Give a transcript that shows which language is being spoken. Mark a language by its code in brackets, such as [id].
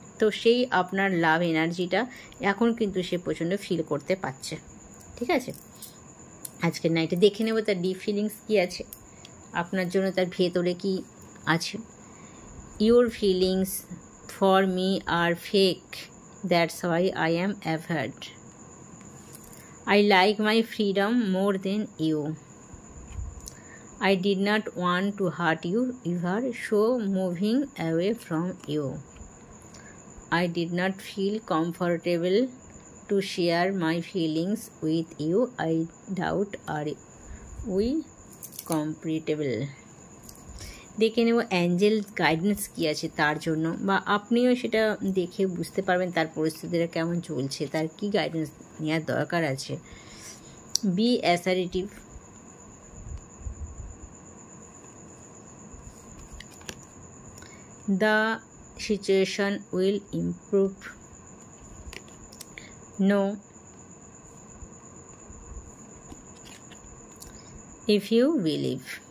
[bn] তো সেই আপনার লাভ এনার্জিটা এখন কিন্তু সে প্রচণ্ড ফিল করতে পারছে। ঠিক আছে, আজকের নাইটে দেখে নেব তার ডিপ ফিলিংস কী আছে, আপনার জন্য তার ভেতরে কি আছে। [en] Your feelings for me are fake, that's why I am avoid. I like my freedom more than you. I did not want to hurt you ever, so moving away from you. I did not feel comfortable to share my feelings with you. I doubt are we compatible. [bn] দেখে নেব Angel guidance কী আছে তার জন্য, বা আপনিও সেটা দেখে বুঝতে পারবেন তার পরিস্থিতিটা কেমন চলছে, তার কি গাইডেন্স নেওয়ার দরকার আছে। [en] Be assertive, the situation will improve, no if you believe.